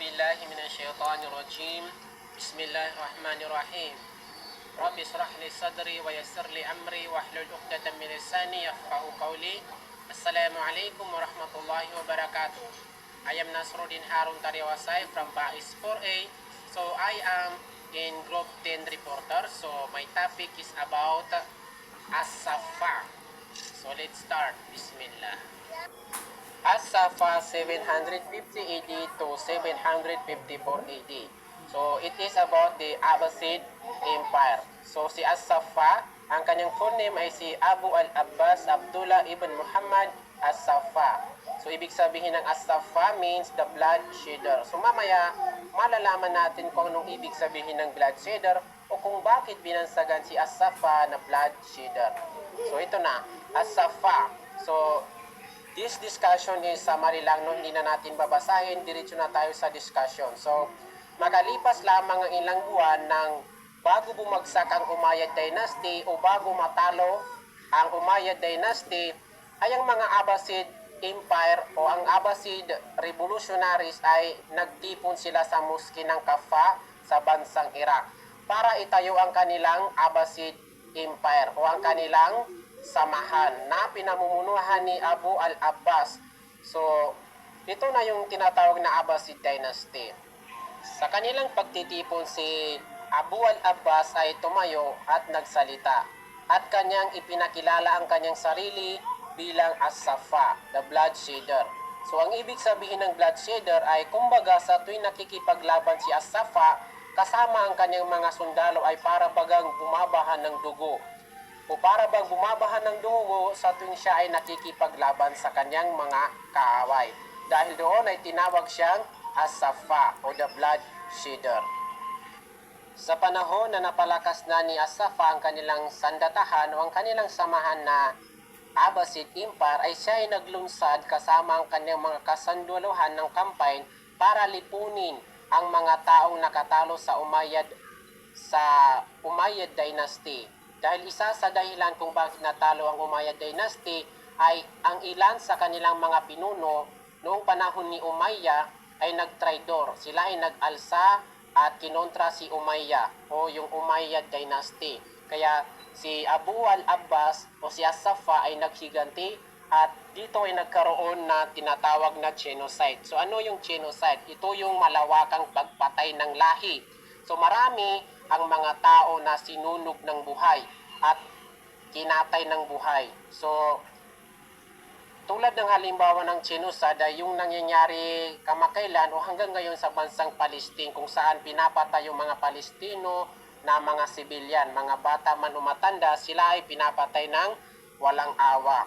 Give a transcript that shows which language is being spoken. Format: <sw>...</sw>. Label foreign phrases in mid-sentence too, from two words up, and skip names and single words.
<ar>بالله من الشيطان الرجيم. بسم الله الرحمن الرحيم. رب اشرح لي صدري ويسر لي أمري واحلل عقدة من لساني يفقهوا قولي. السلام عليكم ورحمة الله وبركاته.</ar> <en>I am Nasruddin Harun Tariwasay from Bais 4A. So I am in Group 10 reporter. So my topic is about As-Safa. So let's start. Bismillah. As-Safa 750 AD to 754 AD. So it is about the Abbasid Empire.</en> <tl>So si As-Safa, ang kanyang</tl> <en>full name</en> <tl>ay si Abu al-Abbas Abdullah ibn Muhammad As-Safa. So ibig sabihin ng As-Safa</tl> <en>means the blood shedder.</en> <tl>So mamaya malalaman natin kung anong ibig sabihin ng</tl> <en>blood shedder</en> <tl>o kung bakit binansagan si As-Safa na</tl> <en>blood shedder.</en> <tl>So ito na,</tl> <en>As-Safa. So this discussion is summary lang, no?</en> <tl>Hindi na natin babasahin, diretso na tayo sa discussion. So, makalipas lamang ang ilang buwan ng bago bumagsak ang Umayyad Dynasty o bago matalo ang Umayyad Dynasty, ay ang mga Abbasid Empire o ang Abbasid Revolutionaries ay nagtipon sila sa Mosque ng Kaffa sa bansang Iraq para itayo ang kanilang Abbasid Empire o ang kanilang samahan na pinamumunuhan ni Abu al-Abbas. So, ito na yung tinatawag na Abbasid Dynasty. Sa kanilang pagtitipon, si Abu al-Abbas ay tumayo at nagsalita at kanyang ipinakilala ang kanyang sarili bilang As-Safa,</tl> <en>the blood shedder.</en> <tl>So, ang ibig sabihin ng</tl> <en>blood shedder</en> <tl>ay kumbaga sa tuwing nakikipaglaban si As-Safa, kasama ang kanyang mga sundalo ay para bagang bumabahan ng dugo o para bang bumabahan ng dugo sa tuwing siya ay nakikipaglaban sa kanyang mga kaaway. Dahil doon ay tinawag siyang As-Safa o</tl> <en>the blood shedder.</en> <tl>Sa panahon na napalakas na ni As-Safa ang kanilang sandatahan o ang kanilang samahan na Abbasid Empire, ay siya ay naglunsad kasama ang kanyang mga kasanduluhan ng campaign para lipunin ang mga taong nakatalo sa Umayyad Dynasty. Dahil isa sa dahilan kung bakit natalo ang Umayyad Dynasty ay ang ilan sa kanilang mga pinuno noong panahon ni Umayya ay nagtraidor. Sila ay nag-alsa at kinontra si Umayya o yung Umayyad Dynasty. Kaya si Abu al-Abbas o si As-Safa ay naghiganti at dito ay nagkaroon na tinatawag na genocide. So ano yung genocide? Ito yung malawakang pagpatay ng lahi. So marami ang mga tao na sinunog ng buhay at kinatay ng buhay. So, tulad ng halimbawa ng genocide ay yung nangyayari kamakailan o hanggang ngayon sa bansang Palestine kung saan pinapatay yung mga Palestino na mga sibilyan, mga bata man o matanda, sila ay pinapatay ng walang awa.</tl>